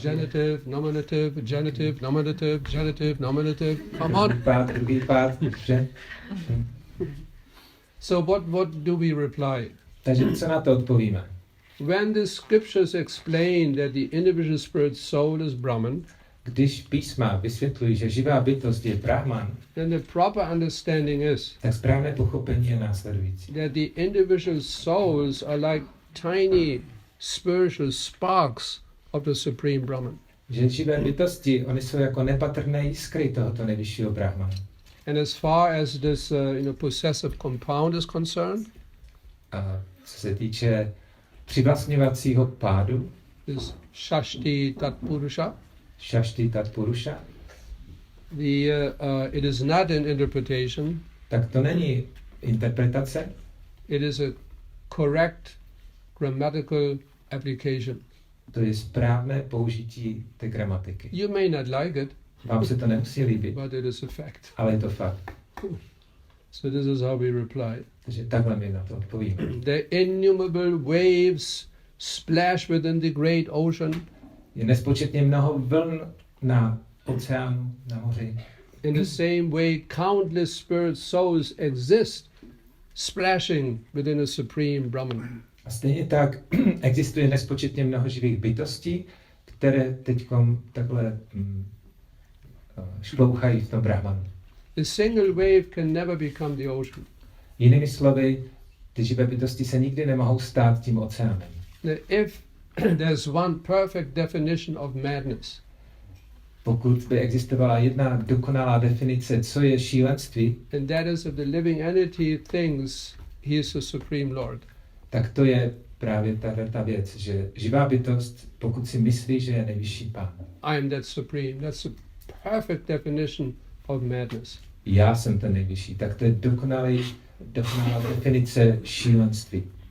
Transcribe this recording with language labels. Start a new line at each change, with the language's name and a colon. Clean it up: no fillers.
English: Genitive, nominative, genitive, nominative, genitive, nominative. Come on.
Czech: Druhý pád.
English: So what do we reply?
Czech: Takže co na to odpovíme?
English: When the scriptures explain that the individual spirit soul is Brahman,
Czech: když písma vysvětlují, že živá bytost je Brahman,
English: then the proper understanding is
Czech: tak správné pochopení je následující.
English: that the individual souls are like tiny spiritual sparks of the Supreme Brahman.
Czech: Že živé bytosti, oni jsou jako nepatrné jiskry tohoto nejvyššího Brahmana.
English: And as far as this possessive compound is concerned,
Czech: A co se týče přivlastňovacího pádu,
English: this Shashti Tat Purusha,
Czech: Shashti Tat Purusha,
English: it is not an interpretation,
Czech: tak to není interpretace,
English: it is a correct grammatical application.
Czech: to je správné použití té gramatiky.
English: You may not like it,
Czech: Vám se to nemusí líbit,
English: but it is a fact.
Czech: ale je to fakt.
English: So this is how we reply.
Czech: Takže takhle my na to odpovíme.
English: The innumerable waves splash within the great ocean.
Czech: Je nespočetně mnoho vln na oceánu, na moři.
English: In the same way, countless spirit souls exist, splashing within a supreme Brahman.
Czech: A stejně tak existuje nespočetně mnoho živých bytostí, které teďkom takhle šplouchají v tom Brahmanu.
English: A single wave can never become the ocean.
Czech: Jinými slovy, ty živé bytosti se nikdy nemohou stát tím oceánem.
English: If there's one perfect definition of madness,
Czech: Pokud by existovala jedna dokonalá definice, co je šílenství,
English: and that is if the living entity thinks he is the Supreme Lord.
Czech: tak to je právě ta věc, že živá bytost, pokud si myslí, že je nejvyšší pán.
English: I am that Supreme. That's a perfect definition of madness.
Czech: Já jsem ten nejvyšší, tak to je dokonalá definice šílenství.